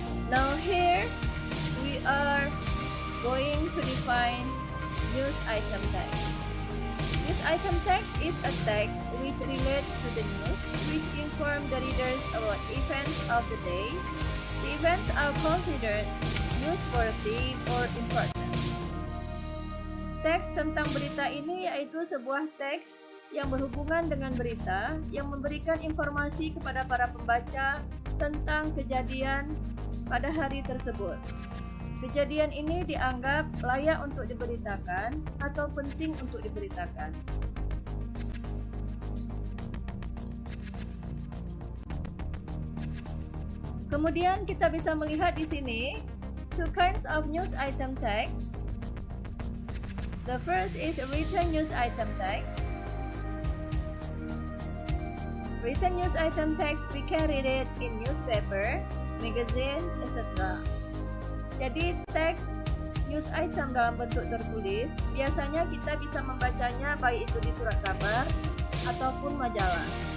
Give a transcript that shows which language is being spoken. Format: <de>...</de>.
<en>Now here we are going to define news item text. News item text is a text which relates to the news, which inform the readers about events of the day. The events are considered newsworthy or important.</en> <id>Teks tentang berita ini yaitu sebuah teks yang berhubungan dengan berita yang memberikan informasi kepada para pembaca tentang kejadian pada hari tersebut. Kejadian ini dianggap layak untuk diberitakan atau penting untuk diberitakan. Kemudian kita bisa melihat di sini</id> <en>two kinds of news item text. The first is written news item text. Written news item text, we can read it in newspaper, magazine, etc.</en> <id>Jadi teks news item dalam bentuk tertulis biasanya kita bisa membacanya baik itu di surat kabar ataupun majalah.</id>